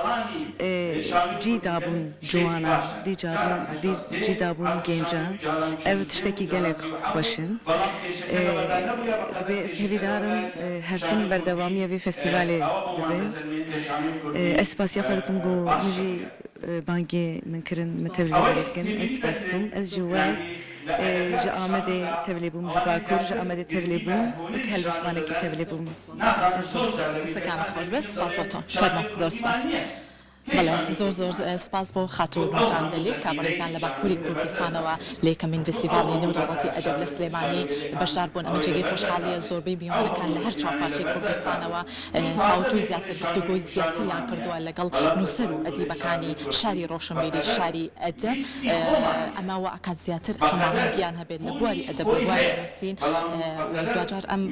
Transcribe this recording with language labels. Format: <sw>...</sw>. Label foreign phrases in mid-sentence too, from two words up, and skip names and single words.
<ku>cî dabûn ciwana cî dabûn gencan ev tiştekî gelek xweş in dibe ez hêvîdarim her tim berdewamiya vê festîvalê bibe ez spasiya xwe dikim got min jî bangê min kirin min tevlî dikin ez spas dikim ez ji we ji Amedê tevlî bûm ji Bakur ji Amedê tevlî bûm wek helbesvanekî tevlî bûm</ku> <ckb>سەکانە خۆش بێت سپاس بۆ تۆ فەرمە زۆر سپاس بەڵێ زۆر زۆر سپاس بۆ خاتوو نورجان دەلیل کە بەڕێزان لە باکووری کوردستانەوە لە یەکەمین فستیڤاڵی نێودەوڵەتی ئەدەب لە سلێمانی بەشدار بوون ئەمە جێگەی خۆشحاڵیە زۆربەی میوانەکان لە هەر چوارپارچەی کوردستانەوە تاوتوی زیاتر گفتوگۆی زیاتریان کردووە لەگەڵ نووسەر و ئەدیبەکانی شاری ڕۆشنبیری شاری ئەدەب ئەماوە ئاکات زیاتر هەماهەنگیان هەبێت لە بواری ئەدەب لە بواری نووسین دوجار ئەم</ckb>